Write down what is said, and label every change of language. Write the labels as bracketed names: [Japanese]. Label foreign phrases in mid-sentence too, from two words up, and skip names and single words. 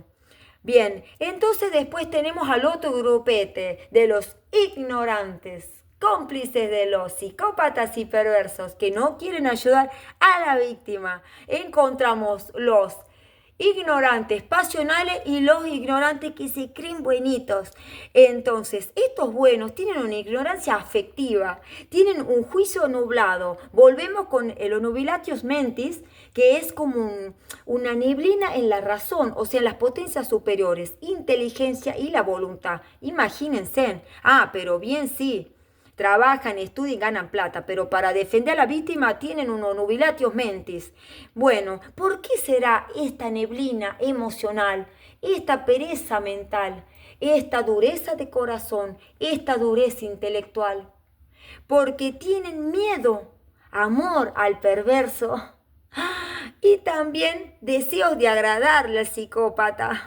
[Spanish] Bien, entonces después tenemos al otro grupete de los ignorantes, cómplices de los psicópatas y perversos que no quieren ayudar a la víctima. Encontramos los ignorantes pasionales y los ignorantes que se creen buenitos. Entonces, estos buenos tienen una ignorancia afectiva, tienen un juicio nublado. Volvemos con el [Latin] onubilatius mentis, [Spanish] que es como una neblina en la razón, o sea, en las potencias superiores, inteligencia y la voluntad. Imagínense, pero bien sí. Trabajan, estudian y ganan plata, pero para defender a la víctima tienen un [Latin] onubilatius mentis. [Spanish] Bueno, ¿por qué será esta neblina emocional, esta pereza mental, esta dureza de corazón, esta dureza intelectual? Porque tienen miedo, amor al perverso y también deseos de agradarle al psicópata.